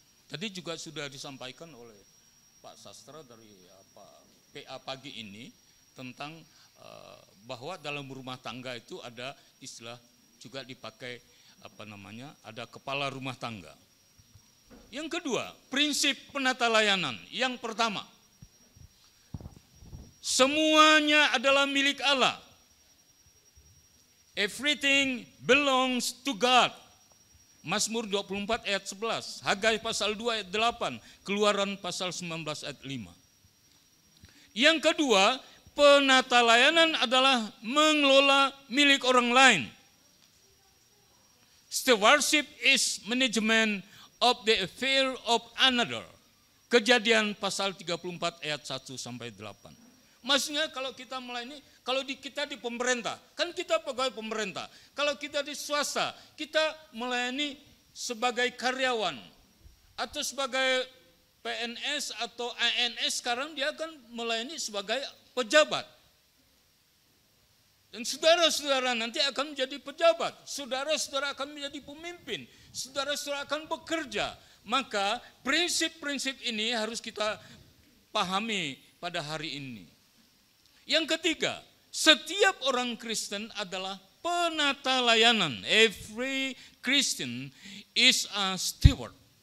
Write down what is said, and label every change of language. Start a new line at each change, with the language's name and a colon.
Indonesian: Tadi juga sudah disampaikan oleh Pak Sastra dari PA pagi ini tentang bahwa dalam rumah tangga itu ada istilah juga dipakai ada kepala rumah tangga. Yang kedua, prinsip penata layanan. Yang pertama, semuanya adalah milik Allah.
English: Everything belongs to God.
Indonesian: Mazmur 24 ayat 11, Hagai pasal 2 ayat 8, Keluaran pasal 19 ayat 5. Yang kedua, penata layanan adalah mengelola milik orang lain.
English: Stewardship is management of the affair of another.
Indonesian: Kejadian pasal 34 ayat 1 sampai 8. Maksudnya kalau kita melayani, kalau kita di pemerintah, kan kita pegawai pemerintah. Kalau kita di swasta, kita melayani sebagai karyawan atau sebagai PNS atau ANS, sekarang dia akan melayani sebagai pejabat. Dan saudara-saudara nanti akan menjadi pejabat, saudara-saudara akan menjadi pemimpin, saudara-saudara akan bekerja. Maka prinsip-prinsip ini harus kita pahami pada hari ini. Yang ketiga, setiap orang Kristen adalah penata layanan.
English: Every Christian is a steward.